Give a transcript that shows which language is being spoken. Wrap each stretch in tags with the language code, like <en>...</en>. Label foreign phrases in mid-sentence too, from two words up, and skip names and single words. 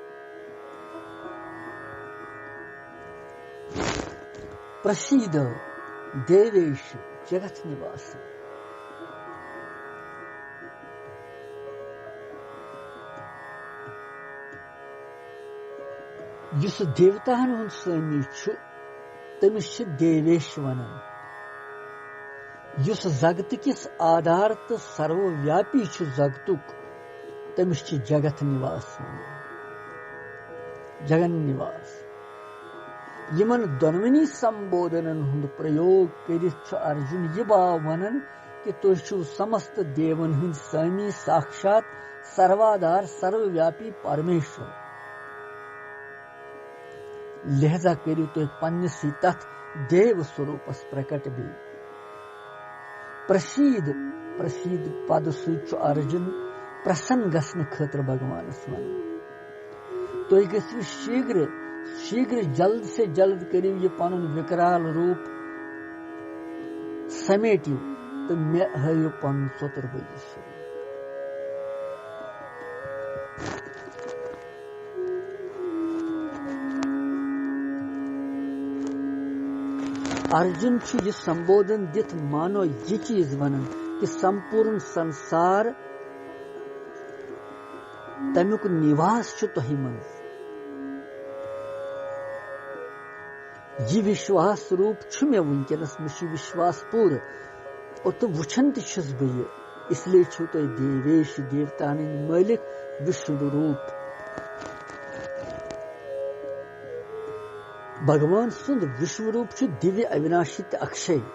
<sa>प्रसीद देवेश जगत निवास.</sa> <ks>युस देवताहन हुन स्वामी छु तमिस छ देवेश वनन. युस जगत किस आधार तो सर्वव्यापी छु जगतुक तमिस छ जगत निवास वनन.</ks> <sa>जगन निवास.</sa> <ks>यमन दोनवनी संबोधनन हुंद प्रयोग करित छु अर्जुन ये बाव वनन कि तुह छु समस्त देवन हुंद स्वामी साक्षात सर्वाधार सर्वव्यापी परमेश्वर. लिहाजा करियो तुह पन्निस तथ देव स्वरूपस प्रकट भी.</ks> <sa>प्रसीद प्रसीद</sa> <ks>पद सु अर्जुन प्रसन्न गसन खतर भगवानस वन. तुह गु शीघ्र शीघ्र</ks> <hi>जल्द से जल्द</hi> <ks>करियो ये पनुन विकराल रूप समेटियो तो मे हयो पन चतुर्भुज स्वरूप. अर्जुन छु ये संबोधन दित मानो ये चीज वनन कि संपूर्ण संसार तमुक निवास छु तोहि मंज. ये विश्वास रूप छु मे वुनकनस मे छु विश्वास पूर और तो वुचन तुस बह. इसलिए छु तो देवेश देवतान मालिक विष्णु रूप. भगवान सुंद विश्व रूप छु दिव्य अविनाशी अक्षय.</ks>